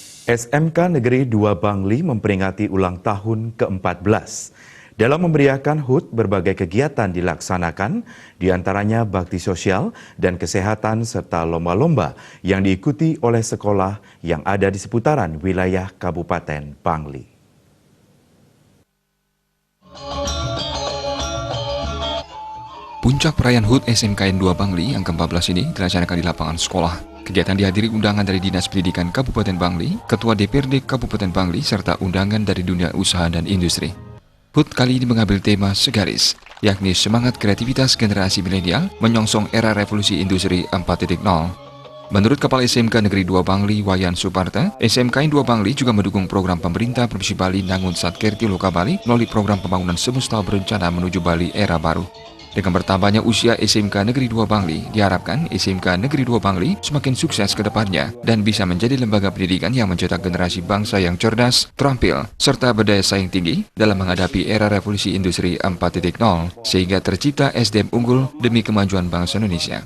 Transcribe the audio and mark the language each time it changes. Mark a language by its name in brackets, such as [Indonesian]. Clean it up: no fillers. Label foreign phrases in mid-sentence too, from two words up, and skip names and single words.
[Indonesian] SMK Negeri 2 Bangli memperingati ulang tahun ke-14. Dalam memeriahkan HUT, berbagai kegiatan dilaksanakan, diantaranya bakti sosial dan kesehatan serta lomba-lomba yang diikuti oleh sekolah yang ada di seputaran wilayah Kabupaten Bangli. Puncak perayaan HUT SMKN 2 Bangli yang ke-14 ini dilaksanakan di lapangan sekolah. Kegiatan dihadiri undangan dari Dinas Pendidikan Kabupaten Bangli, Ketua DPRD Kabupaten Bangli, serta undangan dari dunia usaha dan industri. HUT kali ini mengambil tema segaris, yakni semangat kreativitas generasi milenial menyongsong era revolusi industri 4.0. Menurut Kepala SMK Negeri 2 Bangli, Wayan Suparta, SMKN 2 Bangli juga mendukung program pemerintah Provinsi Bali Nangun Satkerti Loka Bali melalui program pembangunan semesta berencana menuju Bali era baru. Dengan bertambahnya usia SMK Negeri 2 Bangli, diharapkan SMK Negeri 2 Bangli semakin sukses ke depannya dan bisa menjadi lembaga pendidikan yang mencetak generasi bangsa yang cerdas, terampil, serta berdaya saing tinggi dalam menghadapi era revolusi industri 4.0 sehingga tercipta SDM unggul demi kemajuan bangsa Indonesia.